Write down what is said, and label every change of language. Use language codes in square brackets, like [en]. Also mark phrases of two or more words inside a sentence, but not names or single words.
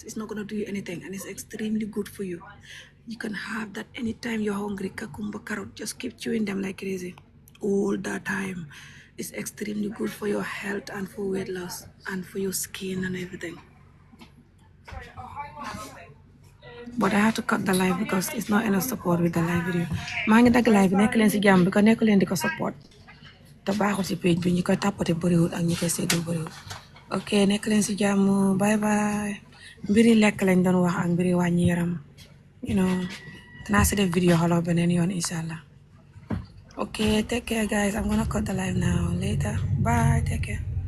[en] It's not going to do you anything, and it's extremely good for you. You can have that anytime you're hungry. Cucumber, carrot, just keep chewing them like crazy all the time. It's extremely good for your health and for weight loss and for your skin and everything. But I have to cut the live because it's not enough support with the live video. [wo] maa ngi dagg live bi nekk leen si jàmm bi ko nekk leen di ko support te baaxul si page bi ñu koy tappate bëriwul ak ñu koy séddoo bëriwul. ok nekk leen si jàmm [en] bye bye. [wo] mbiri lekk lañ doon wax ak mbiri wàññi yaram [en] you know [wo] dinaa si def video xoloo beneen yoon inshallah. [en] ok take care guys, I'm gonna cut the live now. Later bye, take care.